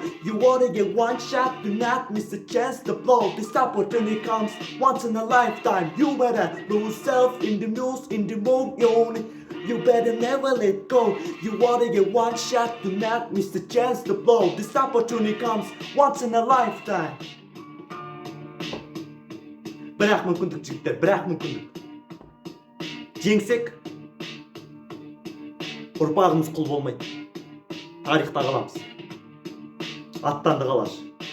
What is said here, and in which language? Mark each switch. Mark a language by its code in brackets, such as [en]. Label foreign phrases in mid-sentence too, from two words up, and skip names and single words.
[en] You wanna get one shot, do not miss a chance to blow. This opportunity comes once in a lifetime. You better lose yourself in the news, in the mood, yo. You better never let go. You wanna get one shot, do not miss the chance to blow. This opportunity comes once in a lifetime. [kk] Бірақ мүмкіндік жігіттер, бірақ мүмкіндік. Жеңсек, ұрпағымыз құл болмайды. Тарихта қаламыз. Аттанды қалаш.